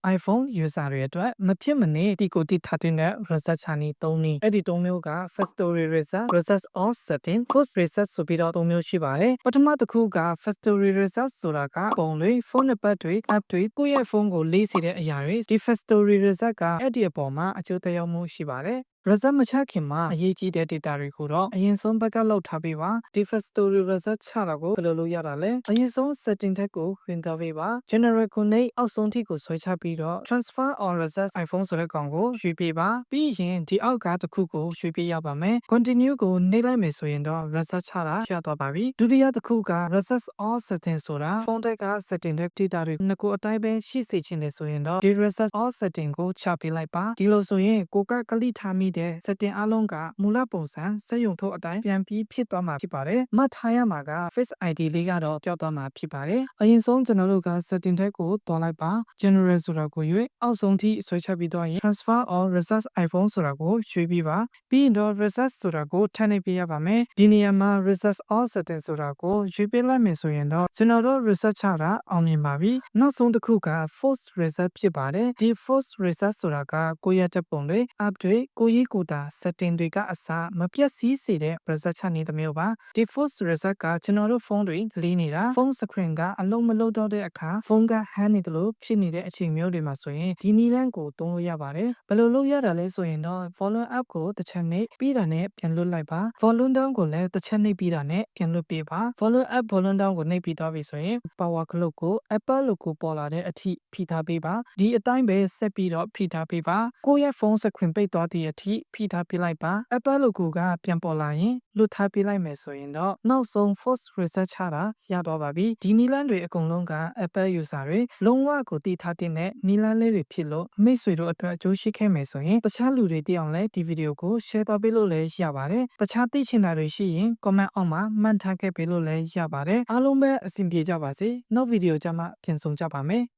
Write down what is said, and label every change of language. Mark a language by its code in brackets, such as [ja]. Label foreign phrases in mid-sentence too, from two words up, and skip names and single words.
[my] iPhone user တွေအတွက်မဖြစ်မနေတီကိုတီထားတဲ့ reset ချာနီ3နည်းအဲ့ဒီ3မျိုးက [en] factory reset, reset all setting, force reset [my] ဆိုပြီးတော့3မျိုး ရှိပါတယ်ပထမတစ်ခုက [en] factory reset [my] ဆိုတာကပုံတွေဖုန်းနံပါတ်တွေ app တွေကိုယ့်ရဲ့ဖုန်းကိုလေးစီတဲ့အရာတွေဒီ [en] factory reset [my] ကအဲ့ဒီအပေါ်မှာအကျိုးသက်ရောက်မှုရှိပါတယ်reset မချခင်မှာအရေးကြီးတဲ့ data တွေကိုတော့အရင်ဆုံး backup လုပ်ထားပေးပါဒီ factory reset ချတာကိုဘယ်လိုလုပ်ရတာလဲအရင်ဆုံး setting ထက်ကိုဝင်သွားပေးပါ [en] general connect [my] အောက်ဆုံးထိကိုဆွဲချပြီးတော့ [en] transfer or reset iPhone [my] ဆိုတဲ့ကောင်ကိုရွှေ့ပေးပါပြီးရင်ဒီ အောက်ကတစ်ခုကိုရွှေ့ပေးရပါမယ် continue ကိုနှိပ်လိုက်မယ်ဆိုရင်တော့ reset ချတာရသွားပါပြီဒုတိယတစ်ခုက [en] reset all setting [my] ဆိုတာဖုန်းတက်က setting တဲ့ data တွေနှစ်ခုအတိုင်းပဲရှိစေချင်တယ်ဆိုရင်တော့ဒီ [en] reset all setting [my] ကိုချပေးလိုက်ပါဒီလိုဆိုရင်ကိုကကလိထားမိတဲ့ setting အလုံးကမူလပုံစံစက်ရုံထုတ်အတိုင်းပြန်ပြီးဖြစ်သွားမှာဖြစ်ပါတယ်မှတ်ထားရမှာက Face ID လေးကတော့ပျောက်သွားမှာဖြစ်ပါတယ် အရင်ဆုံးကျွန်တော်တို့က setting ထက်ကိုတွားလိုက်ပါ general ဆိုတာကိုရွေးအောက်ဆုံးထိဆွဲချပြီးတော့ရင် [en] transfer or reset iPhone [my] ဆိုတာကိုရွှေ့ပြီးပါပြီးရင်တော့ reset ဆိုတာကိုထပ်နှိပ်ပေးရပါမယ်ဒီနေရာမှာ [en] reset all setting [my] ဆိုတာကိုရွှေ့ပေးလိုက်မယ်ဆိုရင်တော့ကျွန်တော်တို့ reset ချတာအောင်မြင်ပါပြီနောက်ဆုံးတစ်ခုက [en] force reset [my] ဖြစ်ပါတယ်ဒီ [en] force reset [my] ဆိုတာကကိုယ့်ရဲ့တပ်ပုံတွေ app တွေကိုယ့်ရေးကိုယ်တာ setting တွေကအစားမပြတ်စည်းစေတဲ့ reset ချနေသမျိုးပါဒီ [en] force reset [my] ကကျွန်တော်တို့ဖုန်းတွေလေးနေတာဖုန်း screen ကအလုံးမလုံးတော့တဲ့အခါဖုန်းက hang နေတယ်လို့ဖြစ်နေတဲ့အချိန်မျိုး တွေမှာဆိုရင်ဒီနည်းလမ်းကိုသုံးလို့ရပါတယ်ဘယ်လိုလုပ်ရတာလဲဆိုရင်တော့ [en] volume up [my] ကိုတစ်ချက်နှိပ်ပြီးတာနဲ့ပြန်လွှတ်လိုက်ပါ [en] volume down [my] ကိုလည်းတစ်ချက်နှိပ်ပြီးတာနဲ့ပြန်လွှတ်ပေးပါ [en] volume up volume down [my] ကိုနှိပ်ပြီးသွားပြီဆိုရင် [en] power clock [my] ကို Apple logo ပေါ်လာတဲ့အထိဖိထားပေးပါဒီအတိုင်းပဲဆက်ပြီးတော့ဖိထား ပေးပါကိုယ့်ရဲ့ဖုန်း screen ပိတ်သွားတဲ့အထိဖိထားပေးလိုက်ပါ Apple logo ကပြန်ပေါ်လာရင်လွှတ်ထားပေးလိုက်မယ်ဆိုရင်တော့နောက်ဆုံး [en] force reset [my] ချတာရတော့ပါပြီဒီနည်းလမ်းတွေအကုန်လုံးက Apple user တွေလုံးဝကိုတည်ထားတဲ့နည်းလမ်းလေးတွေဖြစ်လို့မိတ်ဆွေတို့အတွက်အကျိုးရှိခဲ့မယ်ဆိုရင်တခြားလူတွေသိအောင်လဲဒီဗီဒီယိုကို share သွားပေးလို့လည်းရပါတယ်တခြားသိချင်တာတွေရှိရင် comment အောက်မှာမှတ်ထားခဲ့ပေးလို့လည်းရပါတယ်အားလုံးပဲအဆင်ပြေကြပါစေနောက်ဗီဒီယိုကြမှာပြန်ဆုံကြပါမယ်